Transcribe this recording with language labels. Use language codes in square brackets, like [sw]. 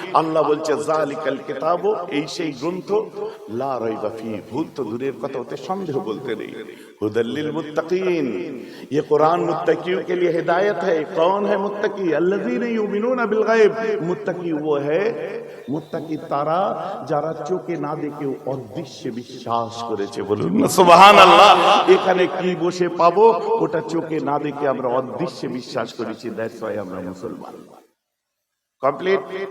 [bn] আল্লাহ বলছে [ar] জালিকাল কিতাব, [bn] এই সেই গ্রন্থ, [ar] লা রাইবা ফি, [bn] ভুল তো দূরের কথা, হতে সন্দেহ বলতে নেই। [ar] হুদাল লিল মুত্তাকিন, [hi] ये कुरान मुत्तकियों के लिए हिदायत है। कौन है मुत्तकी? [ar] अल्लज़ीना युमिनूना बिल गायब। [hi] मुत्तकी वो है, [bn] মুত্তাকি তারা যারা চোখে না দেখেও অদৃশ্যে বিশ্বাস করেছে। বলুন না সুবহানাল্লাহ। এখানে কি বসে পাবো, ওটা চোখে না দেখে আমরা অদৃশ্যে বিশ্বাস করেছি, [en] that's why [bn] আমরা মুসলমান। কমপ্লিট।